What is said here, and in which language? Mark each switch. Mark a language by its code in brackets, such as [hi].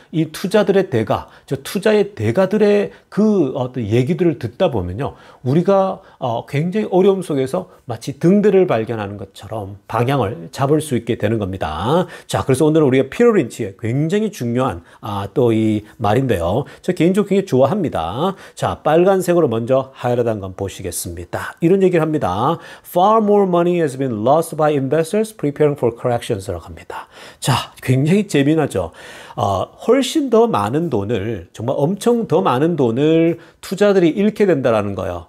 [ko] 이 투자들의 대가, 투자의 대가들의 그 어떤 얘기들을 듣다 보면요, 우리가 굉장히 어려움 속에서 마치 등대를 발견하는 것처럼 방향을 잡을 수 있게 되는 겁니다. 자, 그래서 오늘 우리가 피터 린치의 굉장히 중요한 또 이 말인데요. 저 개인적으로 굉장히 좋아합니다. 자, 빨간색으로 먼저 하이라이트한 건 보시겠습니다. 이런 얘기를 합니다. [en] Far more money has been lost by investors preparing for corrections [ko] 라고 합니다. 자, 굉장히 재미나죠. 훨씬 더 많은 돈을, 정말 엄청 더 많은 돈을 투자들이 잃게 된다라는 거예요.